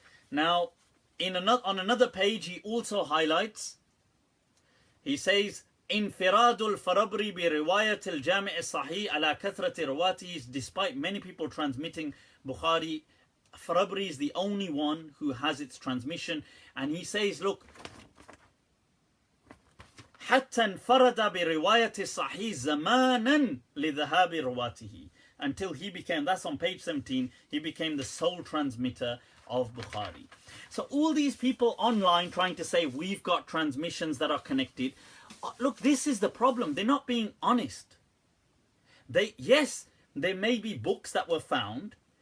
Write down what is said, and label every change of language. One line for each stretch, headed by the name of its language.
English: Now, on another page, he also highlights, he says,
Arabic: انفراد الفربري برواية الجامع الصحيح على كثرة رواته.
English: Despite many people transmitting Bukhari, Farabri is the only one who has its transmission. And he says, look,
Arabic: حتى انفرد برواية الصحيح زمانا لذهاب رواته.
English: Until he became, that's on page 17, he became the sole transmitter of Bukhari. So all these people online trying to say we've got transmissions that are connected. Look, this is the problem. They're not being honest. Yes, there may be books that were found.